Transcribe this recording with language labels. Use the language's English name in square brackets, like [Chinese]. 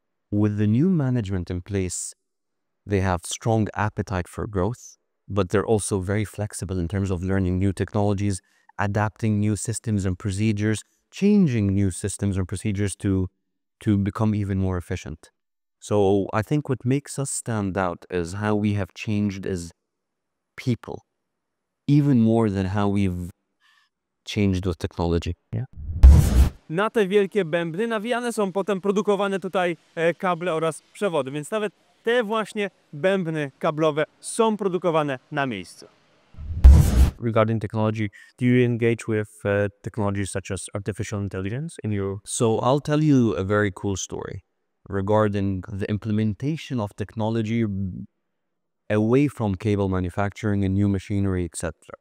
[English] With the new management in place, they have strong appetite for growth, but they're also very flexible in terms of learning new technologies, adapting new systems and procedures, changing new systems and procedures to become even more efficient. So I think what makes us stand out is how we have changed as people, even more than how we've changed with technology. Yeah. [Polish] Na te wielkie bębny nawijane są potem produkowane tutaj kable oraz przewody, więc nawet te właśnie bębny kablowe są produkowane na miejscu. [English] Regarding technology, do you engage with technologies such as artificial intelligence in your... So I'll tell you a very cool story regarding the implementation of technology away from cable manufacturing and new machinery, etc.